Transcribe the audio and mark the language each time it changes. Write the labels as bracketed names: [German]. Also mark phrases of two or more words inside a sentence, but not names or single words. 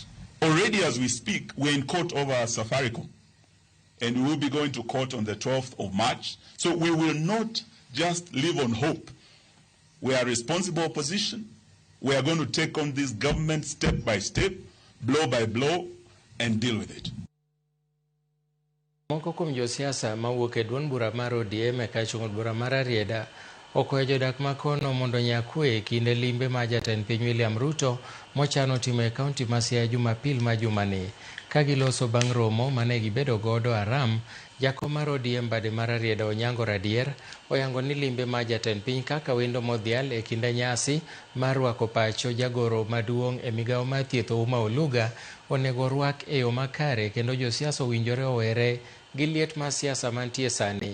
[English] Already as we speak, we're in court over Safaricom, and we will be going to court on the 12th of March. So we will not just live on hope. We are responsible opposition. We are going to take on this government step by step, blow by blow, and deal with it. [Luo (Kenya and Tanzania)] Moko kuom josiasa mawuok e duond bura mar ODM e kachung'od bura mar Arieda okwayo jodak makono mondo nyakwe e kinde limbe ma jatend piny William Ruto mochano timo e kaunti ma Siaya Jumapil ma jumani. Ka giloso bang' romo mane gibedo godo Aram, jakom mar ODM bade mar Arieda Onyango Radier oyango ni limbe ma jatend piny kaka wendo modhial e kinde nyasi mar rwako pacho jagoro maduong' e migawo mar thieth Ouma Oluga onego rwak e yo makare, kendo josiasa owinjore owere gi liet mar siasa mantie sani.